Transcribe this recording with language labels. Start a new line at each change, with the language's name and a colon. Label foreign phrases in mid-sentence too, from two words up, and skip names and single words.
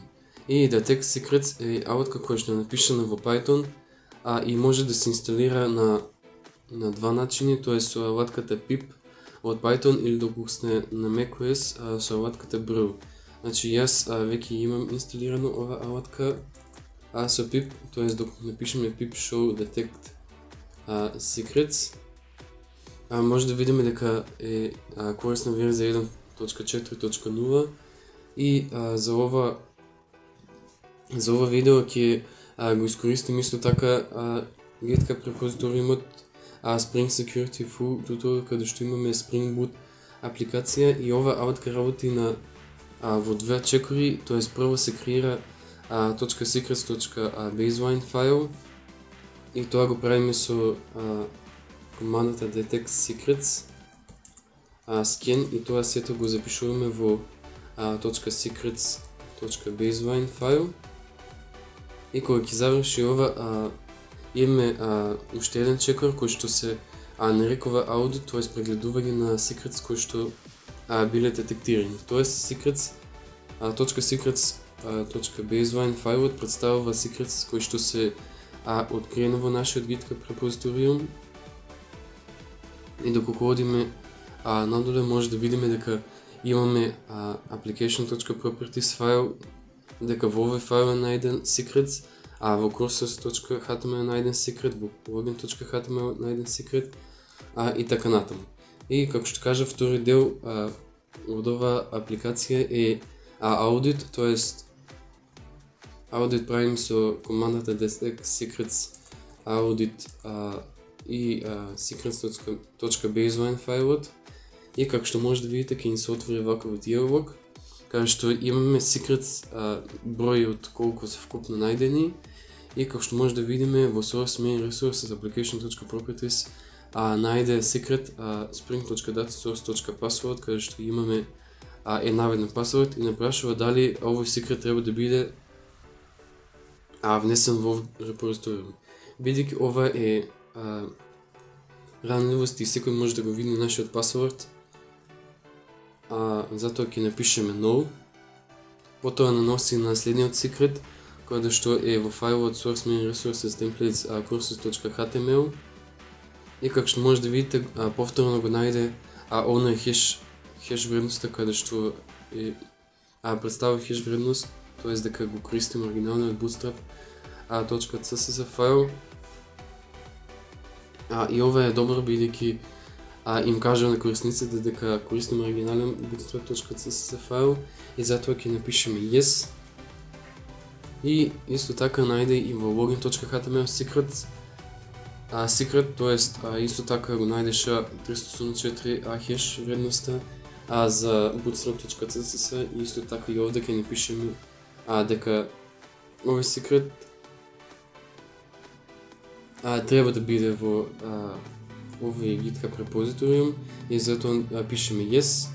Macedonian: И Detect Secrets е алатка која што е напишана во Python и може да се инсталира на два начини, тоа е со алатката pip од Python или доколку сте на macOS со алатката brew. Значи јас веќе имам инсталирано ова алатка со pip, тоест доколку напишеме
English: pip show detect secrets,
Macedonian: може да видиме дека е корисна верзија 1.4.0 и за ова видео ќе го искористим исто така GitHub репозиториумот Spring Security Full Tutorial, каде што имаме Spring Boot апликација и ова алатка работи во две чекори, тоест прво се креира .secrets.baseline файл и тоа го правиме со командата
English: detect secrets scan
Macedonian: и тоа сето го запишуваме во .secrets.baseline файл. И кога ќе заврши ова, имаме уште еден чекор кој што се нарекува audit, тоест прегледување на secrets кои што биле детектирани. Тоест .secrets.baseline фајлот представува secrets кои што се откриени во нашиот GitHub репозиториум. И доколку одиме надоле може да видиме дека имаме application.properties файл, дека во овој файл е најден secrets, во courses.html е најден secret, во login.html е најден secret и така натаму. И како што кажа, втори дел од оваа апликација е audit, тоест audit правим со командата
English: detect secrets audit
Macedonian: и secrets.baseline фајлот. И како што може да видите, ќе ни се отвори ваков диалог, каде што имаме secrets број од колку се вкупно најдени и како што може да видиме во
English: source main resources application.properties
Macedonian: најде secret spring.datasource.password, каде што имаме наведен пасворд и напрашува дали овој secret треба да биде внесен во репозиториум. Бидејќи ова е ранливост и секој може да го види нашиот пасворд, затоа ќе напишеме no. Потоа наноси на следниот secret, кој што е во фајлот
English: source main resources templates courses.html
Macedonian: и како што може да видите, повторно го најде она хеш вредноста, каде што е представува хеш вредност, тоест дека го користиме оригиналниот bootstrap .css файл. И ова е добро бидејќи им кажа на корисниците дека користиме оригинален bootstrap.css файл и затоа ќе напишеме yes. И исто така најде и во login.html secret, тоест исто така го најдеше 384 хеш вредноста за bootstrap.css и исто така и овде ќе напишеме дека овој secret треба да биде во овој GitHub репозиториум и затоа пишеме yes.